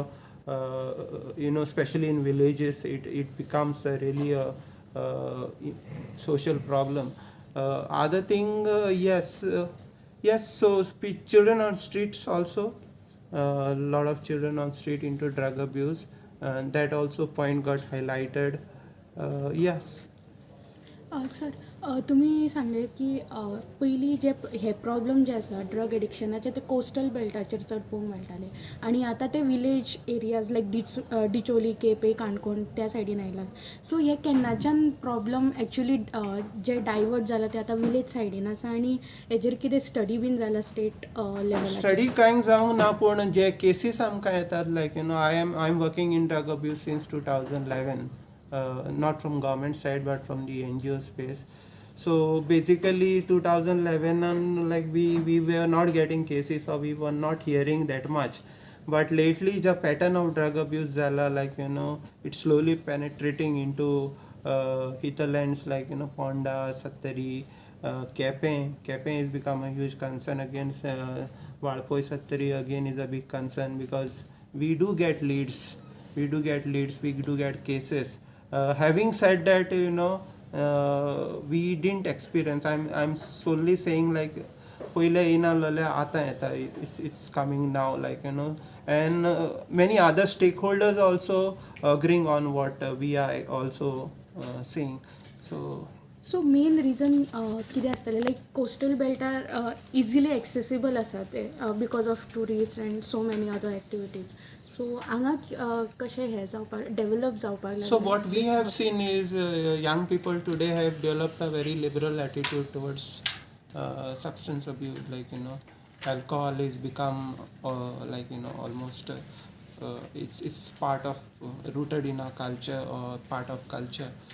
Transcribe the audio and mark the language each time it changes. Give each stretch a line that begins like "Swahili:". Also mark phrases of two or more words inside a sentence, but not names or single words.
English: Especially in villages, it becomes really a social problem. Other thing, yes. So children on streets also, a lot of children on street into drug abuse, that also point got highlighted. Yes. Sir,
Konkani: तुमी सांगले की पयलीं जे हे प्रॉब्लम जे आसा ड्रग एडिक्शनाचे ते कोस्टल बेल्टाचेर चड पळोवंक मेळटाले आनी आतां ते
English: village areas
Konkani: लायक डिचोली केपे काणकोण त्या सायडीन आयल्यात सो हे केन्नाच्यान प्रॉब्लम एक्चुली जे डायवर्ट जाला ते आतां विलेज सायडीन आसा आनी हेजेर कितें स्टडी बीन जाला स्टेट लेवलाचेर स्टडी कांय जावंक ना पूण जे केसीस आमकां येतात लायक
English: I am working in drug abuse since 2011 not from government side but from the NGO space. So basically 2011 and like we were not getting cases or we were not hearing that much. But lately the pattern of drug abuse zala like it's slowly penetrating into hinterlands like Ponda, Sattari, Kepe has become a huge concern against Valpoi Sattari again is a big concern because we do get leads, we do get cases. Having said that, we didn't experience. I'm solely saying like,
Konkani: पहिले येनाले आता येता.
English: It's coming now, like and many other stakeholders also agreeing on what we are also saying. so main reason
Konkani: कितें आसतलें लायक कोस्टल बेल्टार
English: easily accessible
Konkani: आसा ते
English: because of tourist and so many other activities so
Konkani: हांगा कशें हें जावपाक डेवलप जावपाक
English: So what we have seen is young people today have developed a very liberal attitude towards substance abuse. Like alcohol is become like almost it's part of rooted in our culture or part of culture.